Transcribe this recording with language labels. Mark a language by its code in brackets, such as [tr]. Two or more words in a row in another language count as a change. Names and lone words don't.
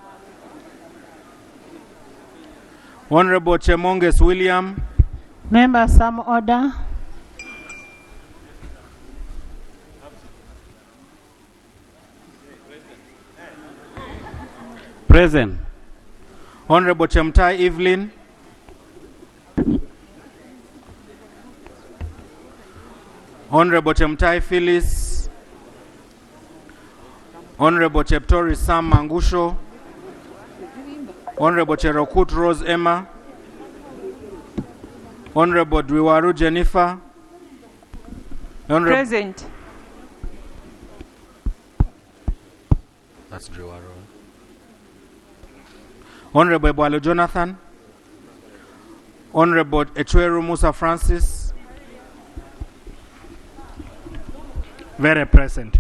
[en] Honorable Chemonges William. Member, some order. Present. Honorable Chemtai Evelyn. Honorable Chemtai Phyllis. Honorable Cheptori Sam Mangusho. Honorable Cherokut Rose Emma. Honorable Dwiwaru Jennifer. Present. That's Dwiwaru. Honorable Bwalo Jonathan, Honorable Echweru Musa Francis, Very present.